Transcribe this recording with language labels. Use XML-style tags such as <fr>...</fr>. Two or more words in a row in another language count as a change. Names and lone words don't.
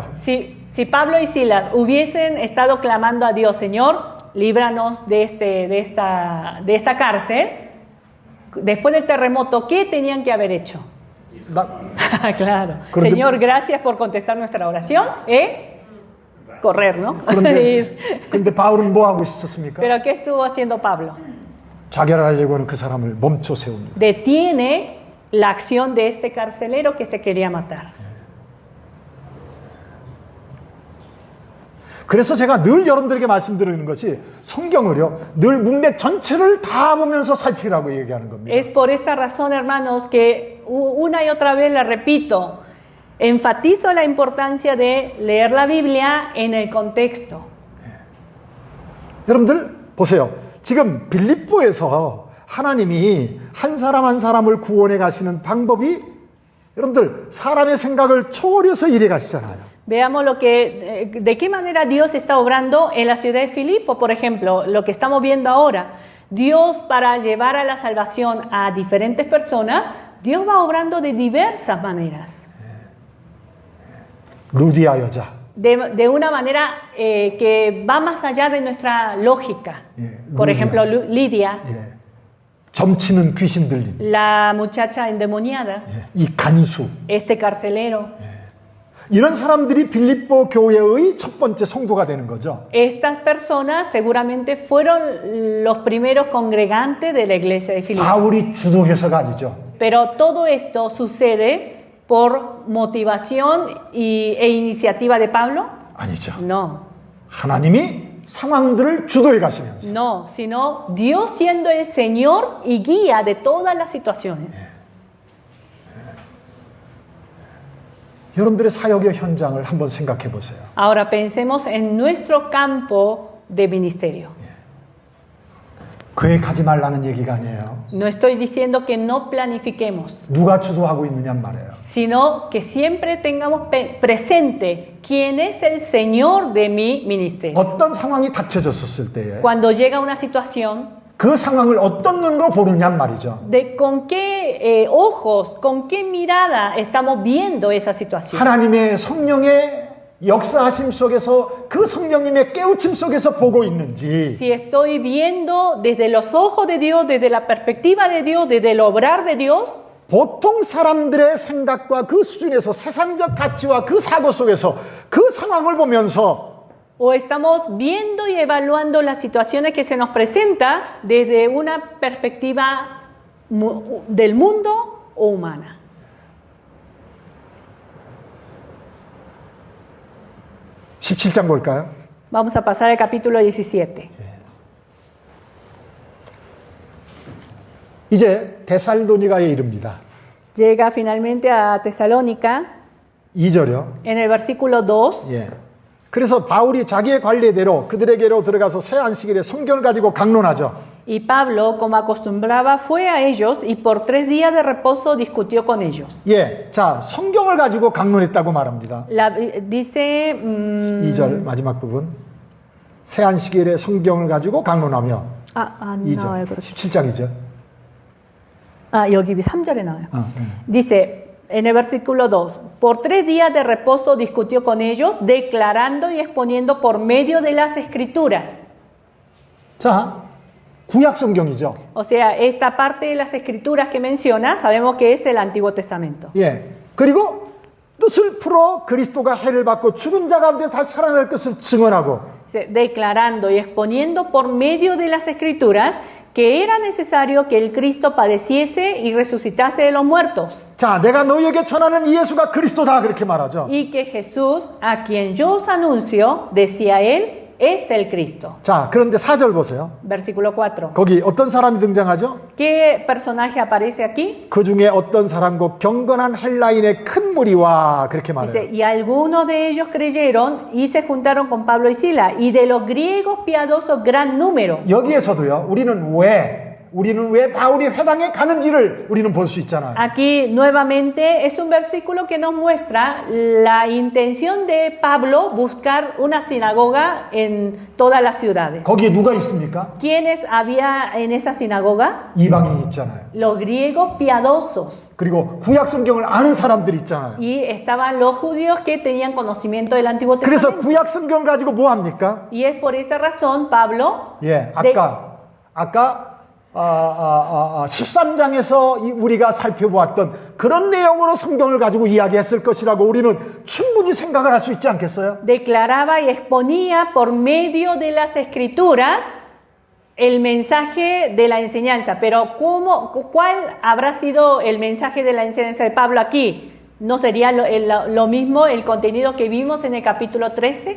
<es>Si Pablo y Silas hubiesen estado clamando a Dios, Señor, líbranos de esta cárcel, después del terremoto, ¿qué tenían que haber hecho? Claro.</es> <ko>그런데,</ko> <es>Señor, gracias por contestar nuestra oración. Correr, ¿no?</es> <ko>그런데 바울은 뭐 하고 있었습니까?</ko> <es>Pero ¿qué estuvo haciendo Pablo?</es> <ko>자결하려고 하는 그 사람을 멈춰 세웁니다.</ko> <es>Detiene la acción de este carcelero que se quería matar.</es> <ko>그래서 제가 늘 여러분들에게 말씀드리는 것이 성경을요 늘 문맥 전체를 다 보면서 살피라고 얘기하는 겁니다.</ko> <es>Es por esta razón, hermanos, que una y otra vez la repito, enfatizo la importancia de leer la Biblia en el contexto.</es> <ko>여러분들 보세요. 지금 빌립보에서 하나님이 한 사람 한 사람을 구원해 가시는 방법이 여러분들 사람의 생각을 초월해서 이래 가시잖아요.</ko> <es>Veamos de qué manera Dios está obrando en la ciudad de Filipo, por ejemplo, lo que estamos viendo ahora. Dios, para llevar a la salvación a diferentes personas, Dios va obrando de diversas maneras.</es> <ko>루디아 여자.</ko> <es>De una manera que va más allá de nuestra lógica. Por ejemplo, Lidia,</es> <ko>점치는 귀신 들림.</ko> <es>la muchacha endemoniada,</es> <ko>이 간수.</ko> <es>este carcelero.</es> <ko>이런 사람들이 빌립보 교회의 첫 번째 성도가 되는 거죠.</ko> <es>Estas personas seguramente fueron los primeros congregantes de la iglesia de Filipo.</es> <ko>바울이 주도해서가 아니죠.</ko> <es>Pero todo esto sucede por motivación e iniciativa de Pablo?</es> <ko>아니죠.</ko> <es>No.</es> <ko>하나님이 상황들을 주도해 가시면서.</ko> <es>No, sino Dios siendo el Señor y guía de todas las situaciones.</es> <ko>여러분들의 사역의 현장을 한번 생각해 보세요.</ko> <es>Ahora pensemos en nuestro campo de ministerio.</es> <ko>계획하지 말라는 얘기가 아니에요.</ko> <es>No estoy diciendo que no planifiquemos,</es> <ko>누가 주도하고 있느냐는 말이에요.</ko> <es>sino que siempre tengamos presente quién es el Señor de mi ministerio.</es> <ko>어떤 상황이 닥쳐졌었을 때에</ko> <es>Cuando llega una situación,</es> <ko>그 상황을 어떤 눈으로 보느냐는 말이죠.</ko> <es>de con qué ojos, con qué mirada estamos viendo esa situación.</es> <ko>하나님의 성령의 역사하심 속에서 그 성령님의 깨우침 속에서 보고 있는지</ko> <es>Si estoy viendo desde los ojos de Dios, desde la perspectiva de Dios, desde el obrar de Dios,</es> <ko>보통 사람들의 생각과 그 수준에서 세상적 가치와 그 사고 속에서 그 상황을 보면서</ko> <es>o estamos viendo y evaluando las situaciones que se nos presenta desde una perspectiva del mundo o humana.</es> <ko>(17장) 볼까요?</ko> <es>Vamos a pasar al capítulo 17.</es> <ko>이제 데살로니가에 이릅니다.</ko> <es>Llega finalmente a Tesalónica</es> <ko>2절이요.</ko> <es>en el versículo 2.</es> <ko>예. 그래서 바울이 자기의 관례대로 그들에게로 들어가서 새 안식일에 성경을 가지고 강론하죠.</ko> <es>Y Pablo, como acostumbraba, fue a ellos y por 3 días de reposo discutió con ellos.</es> <ko>예, 자 성경을 가지고 강론했다고 말합니다.</ko> <es>Dice</es> <ko>2절 마지막 부분. 새 안식일에 성경을 가지고 강론하며 나와요, 그렇게. 17장이죠. 여기 3절에 나와요.</ko> <es>Dice en el versículo 2, por 3 días de reposo discutió con ellos, declarando y exponiendo por medio de las escrituras.</es> <ko>자, 구약 성경이죠.</ko> <es>O sea, esta parte de las escrituras que menciona, sabemos que es el Antiguo Testamento.</es> <ko>예. 그리고 뜻을 풀어 그리스도가 해를 받고 죽은 자 가운데 다시 살아날 것을 증언하고</ko> <es>Dice, declarando y exponiendo por medio de las escrituras que era necesario que el Cristo padeciese y resucitase de los muertos.</es> <ko>자, 내가 너희에게 전하는 이 예수가 그리스도다 그렇게 말하죠.</ko> <es>Y que Jesús, a quien yo os anuncio, decía él, es el Cristo.</es> <ko>자, 그런데 4절 보세요.</ko> <es>Versículo 4.</es> <ko>거기 어떤 사람이 등장하죠?</ko> <es>¿Qué personaje aparece aquí?</es> <ko>그 중에 어떤 사람과 경건한 헬라인의 큰 무리와 그렇게</ko> <es>Dice,</es> <ko>말해요.</ko> <es>y algunos de ellos creyeron y se juntaron con Pablo y Sila, y de los griegos piadosos gran número.</es> <ko>여기에서도요. 우리는 왜 바울이 회당에 가는지를 우리는 볼 수 있잖아요.</ko> <es>Aquí nuevamente es un versículo que nos muestra la intención de Pablo buscar una sinagoga en todas las ciudades.</es> <ko>거기에 누가 있습니까?</ko> <es>¿Quiénes había en esa sinagoga?</es> <ko>이방인 있잖아요.</ko> <es>Los griegos piadosos.</es> <ko>그리고 구약 성경을 아는 사람들 있잖아요.</ko> <es>Y estaban los judíos que tenían conocimiento del Antiguo</es> <ko>그래서</ko> <es>Testamento.</es> <ko>구약 성경 가지고 뭐 합니까?</ko> <es>Y es por esa razón Pablo</es> <ko>예, 아까 13장에서 우리가 살펴보았던 그런 내용으로 성경을 가지고 이야기했을 것이라고 우리는 충분히 생각을 할 수 있지 않겠어요?</ko> <es>declaraba y exponía por medio de las escrituras el mensaje de la enseñanza. Pero ¿cuál habrá sido el mensaje de la enseñanza de Pablo aquí? ¿No sería lo mismo el contenido que vimos en el capítulo 13?</es>